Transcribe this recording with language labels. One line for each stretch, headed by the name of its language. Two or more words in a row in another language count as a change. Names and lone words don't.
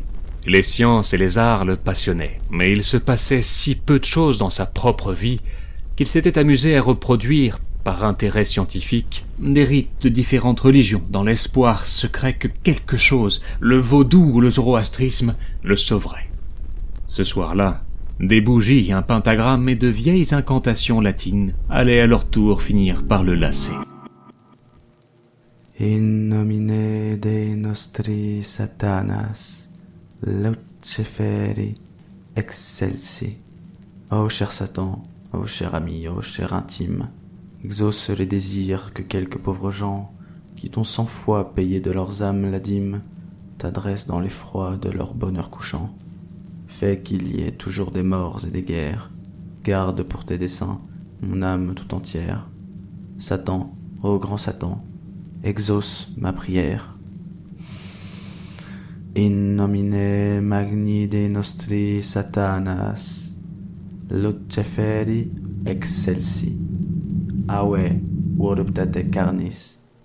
French: Les sciences et les arts le passionnaient, mais il se passait si peu de choses dans sa propre vie qu'il s'était amusé à reproduire, par intérêt scientifique, des rites de différentes religions dans l'espoir secret que quelque chose, le vaudou ou le zoroastrisme, le sauverait. Ce soir-là, des bougies, un pentagramme et de vieilles incantations latines allaient à leur tour finir par le lasser.
Latin: In nomine Dei nostri Satanas, Luciferi excelsi.
French: Ô cher Satan, ô cher ami, ô cher intime, exauce les désirs que quelques pauvres gens, qui t'ont 100 fois payé de leurs âmes la dîme, t'adressent dans l'effroi de leur bonheur couchant. Fais qu'il y ait toujours des morts et des guerres. Garde pour tes desseins mon âme tout entière. Satan, ô grand Satan, exauce ma prière.
Latin: In nomine magni Dei nostri Satanas, Luciferi excelsi. Aue voluptate carnis.